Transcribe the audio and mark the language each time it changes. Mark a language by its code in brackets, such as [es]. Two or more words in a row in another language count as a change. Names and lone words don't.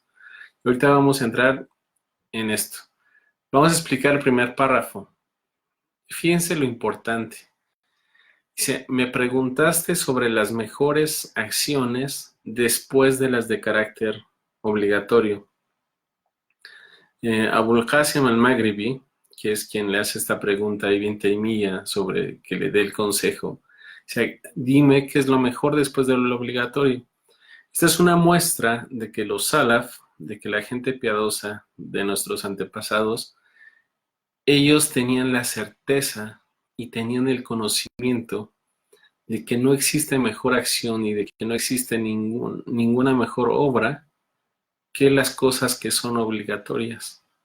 [es] Y ahorita vamos a entrar en esto. Vamos a explicar el primer párrafo. Fíjense lo importante. Dice, me preguntaste sobre las mejores acciones después de las de carácter obligatorio. Abul Qasim al-Maghribi, que es quien le hace esta pregunta a Ibn Taymiyya sobre que le dé el consejo, dice, dime qué es lo mejor después de lo obligatorio. Esta es una muestra de que los salaf, de que la gente piadosa de nuestros antepasados, ellos tenían la certeza y tenían el conocimiento de que no existe mejor acción y de que no existe ninguna mejor obra que las cosas que son obligatorias.